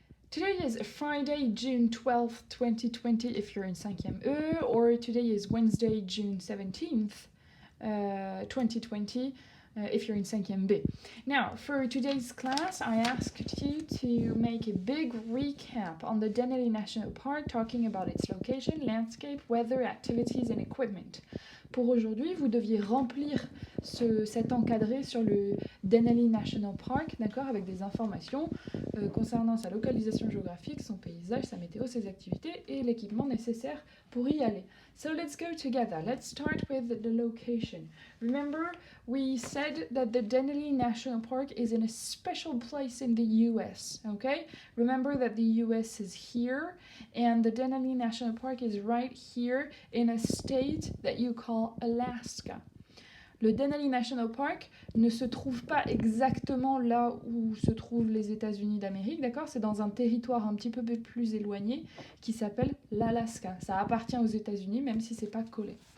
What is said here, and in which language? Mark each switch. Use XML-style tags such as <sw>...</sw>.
<en>Today is Friday, June 12th, 2020 if you're in 5e E, or today is Wednesday, June 17th, 2020 if you're in 5e B. Now, for today's class, I asked you to make a big recap on the Denali National Park, talking about its location, landscape, weather, activities and equipment.</en> <fr>Pour aujourd'hui, vous deviez remplir cet encadré sur le Denali National Park, d'accord, avec des informations concernant sa localisation géographique, son paysage, sa météo, ses activités et l'équipement nécessaire pour y aller.</fr> <en>So let's go together. Let's start with the location. Remember, we said that the Denali National Park is in a special place in the US, okay? Remember that the US is here, and the Denali National Park is right here in a state that you call Alaska.</en> <fr>Le Denali National Park ne se trouve pas exactement là où se trouvent les États-Unis d'Amérique, d'accord? C'est dans un territoire un petit peu plus éloigné qui s'appelle l'Alaska. Ça appartient aux États-Unis, même si c'est pas collé.</fr>